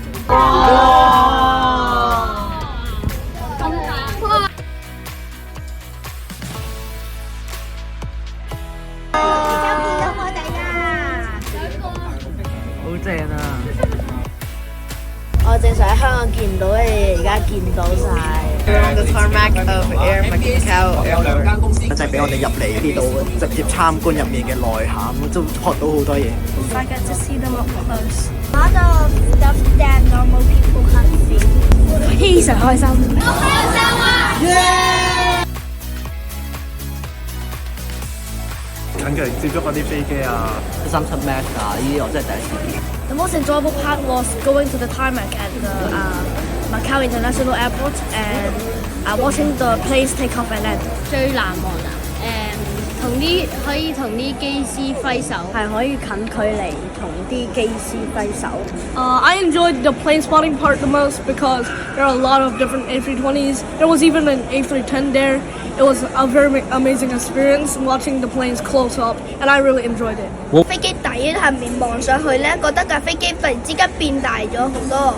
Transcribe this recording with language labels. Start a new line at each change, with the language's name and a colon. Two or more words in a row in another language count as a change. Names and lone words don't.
Cantonese: 好正啊！我正常喺香港見唔到嘅嘢，而家見到晒。
English: On the tarmac of Air Macau Airport，
Cantonese: 就係俾我哋入嚟呢度，直接參觀入面嘅內涵，都學到好多嘢。
English: I get to see them up close. A lot of stuff that normal people can't see.
Cantonese: 非常開心。好開心啊！近距離接觸嗰啲飛機啊 37 Max 啊，呢啲我真係第一次見。
English: The most enjoyable part was going to the tarmac at the Macau International Airport and watching the planes take off and land.
Cantonese: 最難忘啊！可以同啲機師揮手，係可以近距離同啲機師揮手。
English: I enjoyed the plane spotting part the most because there are a lot of different A320s. There was even an A310 there. It was a very amazing experience watching the planes close up, and I really enjoyed it.
Cantonese: 飛機底下面望上去咧，覺得架飛機突然之間變大咗好多。